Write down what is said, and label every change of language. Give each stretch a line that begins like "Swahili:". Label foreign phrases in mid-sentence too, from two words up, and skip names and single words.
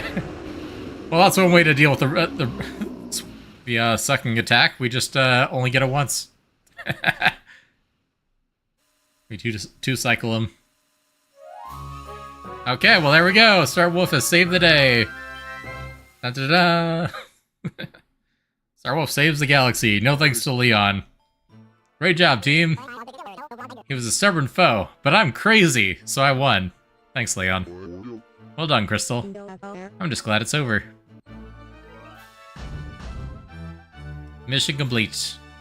English: Well, that's one way to deal with the sucking attack. We just only get it once. We two cycle him. Okay, well there we go. Star Wolf has saved the day. Da-da-da! Starwolf saves the galaxy. No thanks to Leon. Great job, team. He was a stubborn foe, but I'm crazy, so I won. Thanks, Leon. Well done, Crystal. I'm just glad it's over. Mission complete.